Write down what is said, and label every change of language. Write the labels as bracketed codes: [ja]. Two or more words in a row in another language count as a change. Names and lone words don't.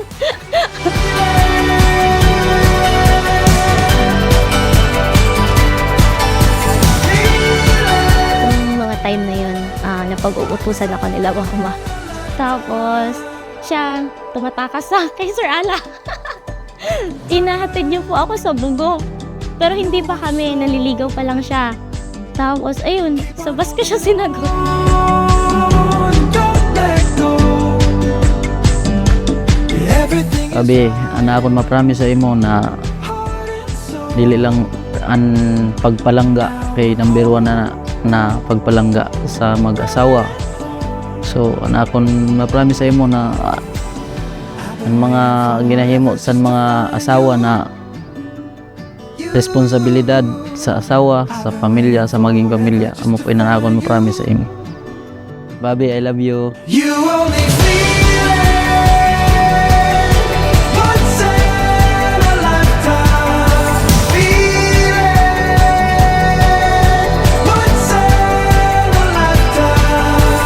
[tl] Yung mga time na yun, napag-uutusan ako nila mama. Tapos, siya, tumatakas sa kay Sir Ala. Inahatid niyo po ako sa Bugo. Pero hindi pa kami, naliligaw pa lang siya. Tapos, ayun, sa bus ko siya sinagot. [ceb] Abi, ana akong ma-promise sa imo na dili lang ang pagpalangga kay number 1 na pagpalangga sa mag-asawa. So, ana akong ma-promise sa imo na ang mga ginahimo sa mga asawa na responsibilidad sa asawa, sa pamilya, sa maging pamilya. Amo po na akong ma-promise sa imo. [en] Babi, I love you. You only feel it once in a lifetime. Feel it once in a lifetime.